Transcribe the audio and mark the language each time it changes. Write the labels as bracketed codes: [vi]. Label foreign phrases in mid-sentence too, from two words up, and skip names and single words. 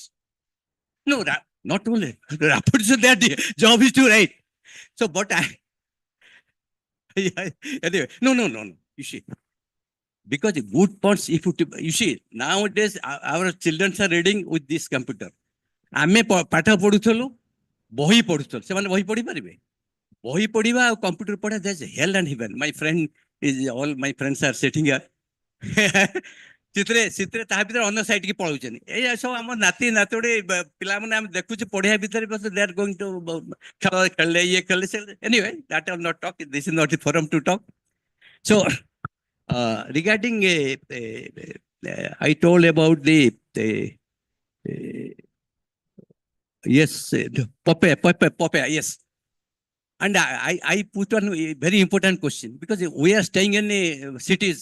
[en] No, not only rapports are there. Job is to write. So, but anyway, no. You see, because the good points, if you see, nowadays our children are reading with this computer. [or] ଆମେ ପାଠ ପଢୁଥିଲୁ ବହି ପଢୁଥିଲୁ ସେମାନେ ବହି ପଢି ପାରିବେ ବହି ପଢିବା ଆଉ କମ୍ପ୍ୟୁଟର ପଢିବା [en] that's hell and heaven. My friend is all my friends are sitting here. [or] ସେଥିରେ ତାହା ଭିତରେ ଅନ୍ୟ ସାଇଡ୍ କି ପଳାଉଛନ୍ତି ଏଇ ସବୁ ଆମ ନାତି ନାତୁଣୀ ପିଲାମାନେ ଆମେ ଦେଖୁଛୁ ପଢିବା ଭିତରେ [en] they are going to [or] ଖେଳିଲେ ଇଏ ଖେଳିଲେ [en] anyway that will not talk. This is not the forum to talk. So regarding I told about the yes, Popeye, yes. And I put on a very important question because we are staying in cities.